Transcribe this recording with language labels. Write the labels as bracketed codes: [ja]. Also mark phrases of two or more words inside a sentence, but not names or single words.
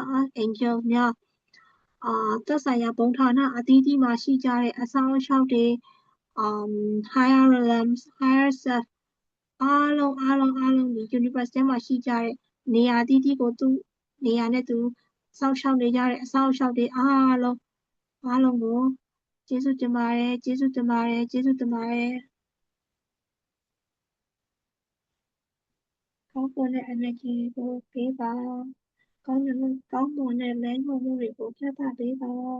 [my] archangels များသက်ဆိုင်ရာဘုံဌာနအသီးသီးမှာရှိကြတဲ့အစောင့်အရှောက်တွေ [en] higher realms higher self [my] အားလုံးဒီ universe ထဲမှာရှိကြတဲ့နေရာအသီးသီးကိုသူနေရာနဲ့သူစောင့်ရှောက်နေကြတဲ့အစောင့်အရှောက်တွေအားလုံးကိုကျေးဇူးတင်ပါတယ်ကျေးဇူးတင်ပါတယ်ကျေးဇူးတင်ပါတယ် ကောင်းမွန်တဲ့ energy ကိုပေးပါကောင်းမွန်တဲ့လမ်းညွှန်မှုတွေကိုပြသပေးပါ